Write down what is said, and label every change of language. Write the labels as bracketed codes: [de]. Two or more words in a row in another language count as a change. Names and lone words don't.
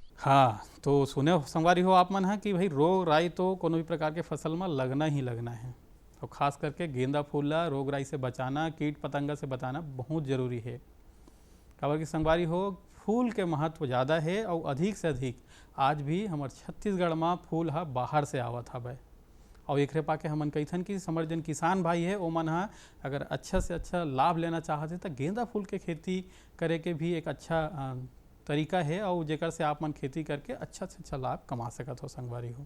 [hne] हाँ, तो सुने संगवारी हो आप मन है कि भाई रोग राई तो कोनो भी प्रकार के फसल में लगना ही लगना है, तो खास करके गेंदा फूल ला रोग राई से बचाना, कीट पतंगा से बचाना बहुत ज़रूरी है। काबर की संगवारी हो फूल के महत्व ज़्यादा है और अधिक से अधिक आज भी हमारे छत्तीसगढ़ में फूल हा बाहर से आवत हवे, और एक पाके हमन कहीथन कि समर जन किसान भाई है ओ मन हा अगर अच्छा से अच्छा लाभ लेना चाहते तो गेंदा फूल के खेती करे के भी एक अच्छा तरीका है, और जेकर से आप मन खेती करके अच्छा से अच्छा लाभ कमा सकत हो संगवारी हो।